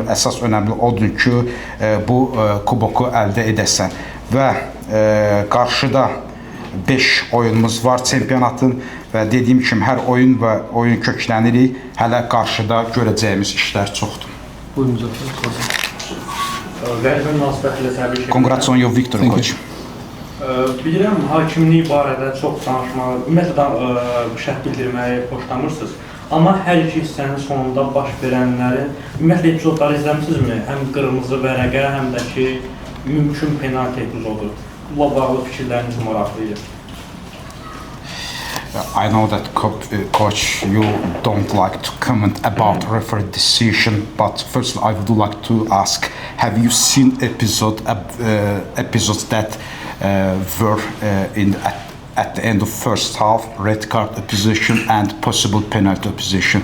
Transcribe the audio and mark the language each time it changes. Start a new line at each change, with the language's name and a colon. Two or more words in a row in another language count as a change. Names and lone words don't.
Azerbaijani: Əsas önəmli odur ki, bu kuboku əldə edəsən. Və qarşıda 5 oyunumuz var çempionatın və dediyim kimi hər oyun və oyun köklənirik. Hələ qarşıda görəcəyimiz işlər çoxdur. Buyurun müzəffər.
English: Congrats on your victory, coach.
Azerbaijani: Bilirəm, hakimlik barədə çox danışmağı, ümumiyyətlə bu şərh bildirməyi xoşlamırsınız. Amma hər iki hissənin sonunda baş verənləri, ümumiyyətlə epizodları izləmişsinizmi? Həm qırmızı vərəqə, həm də ki, mümkün penalti epizodu. Bununla bağlı fikirləriniz maraqlıdır.
English: I know that coach, you don't like to comment about referee decision, but first I would like to ask: have you seen episodes that were at the end of first half, red card opposition and possible penalty opposition.